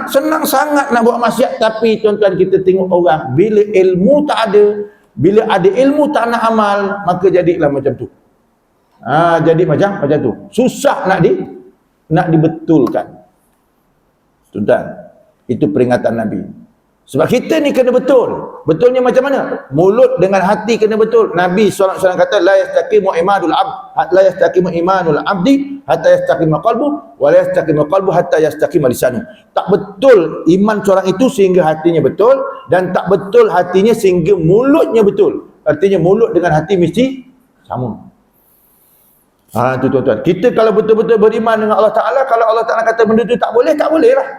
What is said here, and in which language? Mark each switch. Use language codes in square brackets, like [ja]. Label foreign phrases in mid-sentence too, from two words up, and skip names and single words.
[ms] Senang sangat nak buat maksiat. Tapi tuan-tuan, kita tengok orang, bila ilmu tak ada, bila ada ilmu tak nak amal, maka jadilah macam tu. Jadi macam tu. Susah nak dibetulkan. Tuan-tuan, itu peringatan Nabi. Sebab kita ni kena betul. Betulnya macam mana? Mulut dengan hati kena betul. Nabi SAW kata, [ar] لا يستقيم إيمان العبد لا يستقيم إيمان العبد حتى يستقيم قلبه ولا يستقيم قلبه حتى يستقيم لسانه. [ms] Tak betul iman seorang itu sehingga hatinya betul, dan tak betul hatinya sehingga mulutnya betul. Artinya mulut dengan hati mesti sama. Tu tuan-tuan. Kita kalau betul-betul beriman dengan Allah Ta'ala, kalau Allah Ta'ala kata benda tu tak boleh, tak boleh lah.